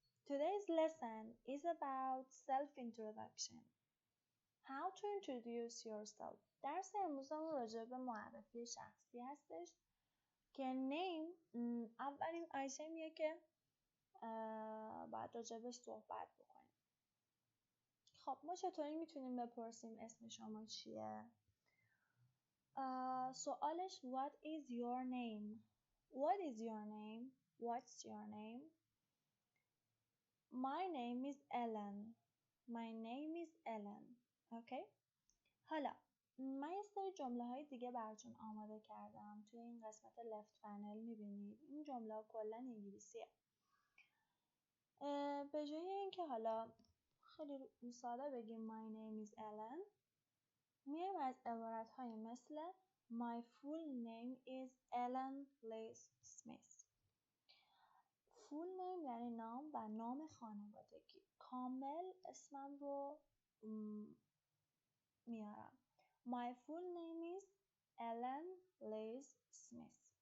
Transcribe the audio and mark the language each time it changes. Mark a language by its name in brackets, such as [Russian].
[English] Today's lesson is about self-introduction. How to introduce yourself. [Persian] درس امروزمون راجع به معرفی شخصی هستش که name اولین آیتمیه که باید راجبش صحبت بکنیم. خب ما چطوری میتونیم بپرسیم اسم شما چیه؟ سوالش [English] What is your name? What is your name? What's your name? My name is Ellen. My name is Ellen. Okay? [Persian] حالا من یه سری جمله های دیگه براتون آماده کردم. توی این قسمت [English] left panel [Persian] میبینید. این جمله ها کلا انگلیسیه. به جای اینکه حالا خیلی ساده بگیم [English] My name is Ellen، [Persian] میایم از عبارت های مثل [English] My full name is Ellen Liz Smith. [Persian] فول نیم یعنی نام و نام خانوادگی. کامل اسمم رو میارم. [English] My full name is Ellen Liz Smith.